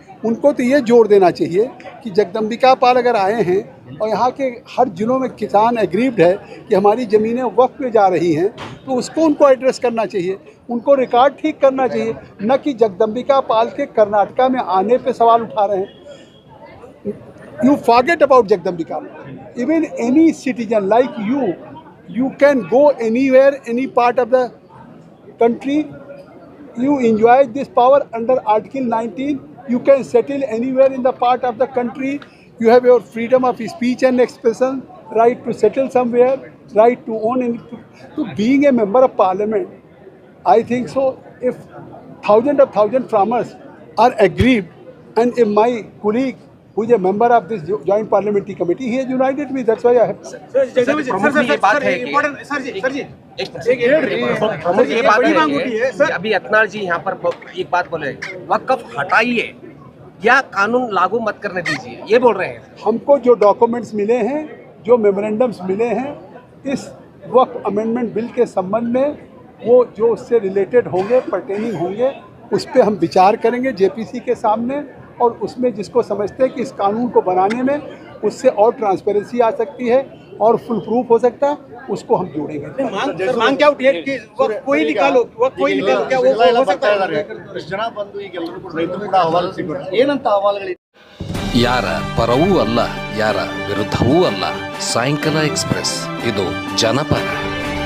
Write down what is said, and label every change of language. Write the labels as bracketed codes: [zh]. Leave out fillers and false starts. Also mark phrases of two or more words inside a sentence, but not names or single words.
[hi] उनको तो ये जोर देना चाहिए कि जगदम्बिका पाल अगर आए हैं और यहाँ के हर जिलों में किसान एग्रीव्ड है कि हमारी ज़मीनें वक्फ में जा रही हैं, तो उसको उनको एड्रेस करना चाहिए, उनको रिकॉर्ड ठीक करना चाहिए, न कि जगदम्बिका पाल के कर्नाटका में आने पे सवाल उठा रहे हैं। [en] You forget about Jagdambika. Even any citizen like you can go anywhere, any part of the country. You enjoy this power under Article 19. You can settle anywhere in the part of the country. You have your freedom of speech and expression, right to settle somewhere, right to own any. So being a member of parliament, I think so. If thousands farmers are aggrieved, and if my colleague who is a member of this joint parliamentary committee, he has united me. That's why I have. [hi] ये बात है कि अभी अतनार जी यहाँ पर एक बात बोले, वक़्फ़ हटाइए या कानून लागू मत करने दीजिए, ये बोल रहे हैं। हमको जो डॉक्यूमेंट्स मिले हैं, जो मेमोरेंडम्स मिले हैं इस वक्फ अमेंडमेंट बिल के संबंध में, वो जो उससे रिलेटेड होंगे, पर्टेनिंग होंगे, उस पर हम विचार करेंगे जेपीसी के सामने, और उसमें जिसको समझते हैं कि इस कानून को बनाने में उससे और ट्रांसपेरेंसी आ सकती है और [en] full proof [hi] हो सकता है, उसको हम जोड़ेंगे। मांग क्या उठी है कि कोई निकालो, कोई निकालो, क्या वो हो सकता है? [kn] ಇಷ್ಟು ಜನ ಬಂದು ಈಗ ಎಲ್ಲರೂ ಕೂಡ ರೈತರು ಕೂಡ ಅಹವಾಲು ಸಿಗುತ್ತೆ, ಏನಂತ ಅಹವಾಲುಗಳಿದೆ? ಯಾರ ಪರವೂ ಅಲ್ಲ, ಯಾರ ವಿರುದ್ಧವೂ ಅಲ್ಲ. ಸಾಯಂಕಾಲ ಎಕ್ಸ್‌ಪ್ರೆಸ್, ಇದು ಜನಪರ.